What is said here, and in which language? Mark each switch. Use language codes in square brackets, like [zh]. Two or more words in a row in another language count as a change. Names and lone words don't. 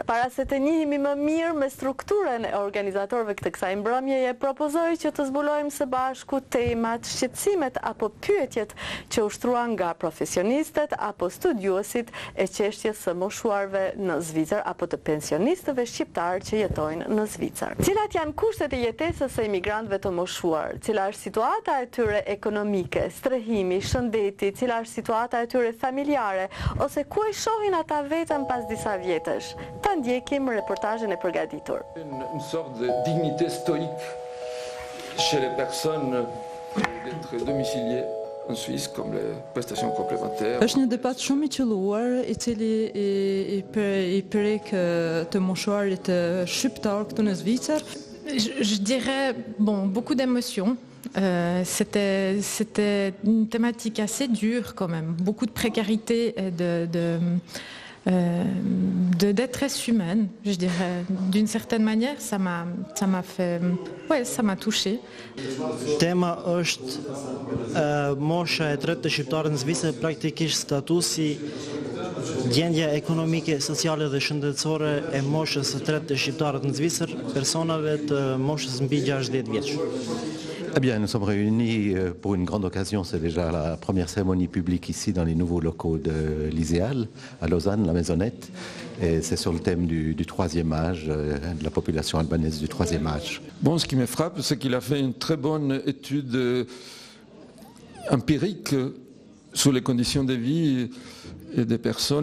[sq] Para se të njihemi më mirë me strukturën e organizatorëve të kësaj mbrëmjeje, propozoj që të zbulojmë së bashku temat, shqetësimet apo pyetjet që ushtruan nga profesionistët apo studiuesit e çështjes së moshuarve në Zvicër apo të pensionistëve shqiptar që jetojnë në Zvicër. Cilat janë kushtet e jetesës së imigrantëve të moshuar? Cila është situata e tyre ekonomike, strehimi, shëndeti, cila është situata e tyre familjare, ose ku e shohin ata vetëm pas disa vjetësh? Ta ndjekim reportazhin e përgatitur. [fr] Une sorte de dignité stoïque chez les personnes d'être domiciliées en Suisse comme les prestations complémentaires. [sq] Është një debat shumë I qelluar I cili I prek të moshuarit shqiptar këtu në Zvicër. [fr] Je dirais, beaucoup d'émotions. C'était une thématique assez dure quand même, beaucoup de précarité et de détresse humaine, je dirais. D'une certaine manière, ça m'a fait, ça m'a touchée. [sq] Tema është mosha e tretë të shqiptarëve në Zvicër, praktikisht statusi, gjendja ekonomike, sociale dhe shëndetësore e moshës së tretë të shqiptarëve në Zvicër, personave të moshës mbi 60 vjeç. [fr] Eh bien, nous sommes réunis pour une grande occasion. C'est déjà la première cérémonie publique ici dans les nouveaux locaux de l'ISEAL, à Lausanne, la Maisonnette. Et c'est sur le thème du troisième âge, de la population albanaise du troisième âge. Bon, ce qui me frappe, c'est qu'il a fait une très bonne étude empirique sur les conditions de vie et des personnes.